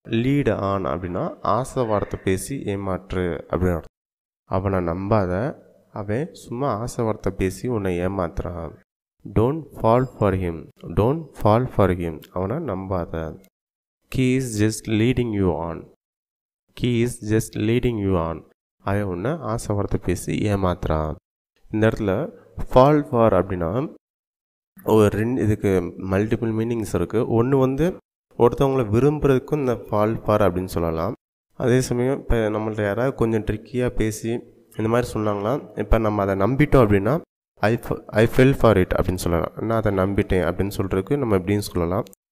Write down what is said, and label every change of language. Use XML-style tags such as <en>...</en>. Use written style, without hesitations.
<ta>Lead on அப்படின்னா ஆசை வார்த்தை பேசி ஏமாற்று அப்படின்னு அர்த்தம். அவனை நம்பாத, அவன் சும்மா ஆசை வார்த்தை பேசி உன்னை ஏமாத்துறான்.</ta> <en>Don't fall for him. Don't fall for him.</en> <ta>அவனை நம்பாத.</ta> <en>He is just leading you on. He is just leading you on.</en> <ta>அவன் ஒன்று ஆசை வார்த்தை பேசி ஏமாத்துறான். இந்த இடத்துல ஃபால் ஃபார் அப்படின்னா ஒரு இதுக்கு மல்டிபிள் மீனிங்ஸ் இருக்குது. ஒன்று ஒருத்தவங்களை விரும்புகிறதுக்கும் இந்த ஃபால் ஃபார் அப்படின்னு சொல்லலாம். அதே சமயம் இப்போ நம்மள்ட்ட யாராவது கொஞ்சம் ட்ரிக்கியாக பேசி இந்த மாதிரி சொன்னாங்களா, இப்போ நம்ம அதை நம்பிட்டோம் அப்படின்னா</ta> <en>I fell for it</en> <ta>அப்படின்னு சொல்லலாம். நான் அதை நம்பிட்டேன் அப்படின்னு சொல்கிறதுக்கு நம்ம எப்படின்னு சொல்லலாம்.</ta>